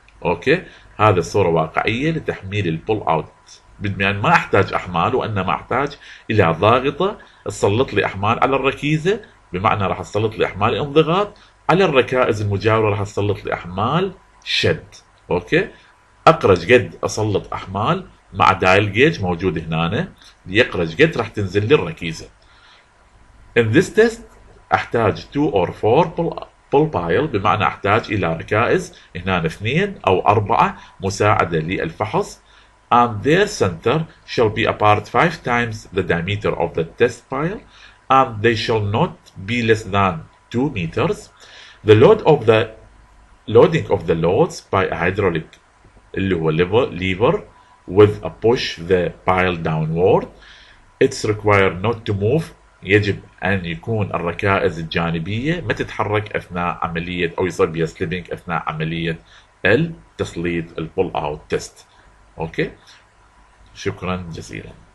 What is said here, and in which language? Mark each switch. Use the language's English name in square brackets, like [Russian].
[Arabic] اوكي، هذه الصورة واقعية لتحميل البول اوت، يعني ما احتاج احمال وانما احتاج الى ضاغطة تسلط لي احمال على الركيزة، بمعنى راح تسلط لي احمال انضغاط، على الركائز المجاورة راح تسلط لي احمال شد. اوكي، اقرج قد اسلط احمال مع دايل جيج موجود هنا ليقرج قد راح تنزل لي الركيزة. [English] in this test [Arabic] احتاج [English] 2 or 4 pull pile، [Arabic] بمعنى احتاج الى ركائز هنا 2 او 4 مساعدة للفحص، [English] and their center shall be apart 5 times the diameter of the test pile and they shall not be less than 2 meters. The loading of the loads by a hydraulic [Arabic] اللي هو [English] lever with a push the pile downward. It's required not to move، [Arabic] يجب أن يكون الركائز الجانبية ما تتحرك أثناء عملية أو يصير بها سليبنج أثناء عملية التسليط البول أوت تيست. أوكي، شكرا جزيلا.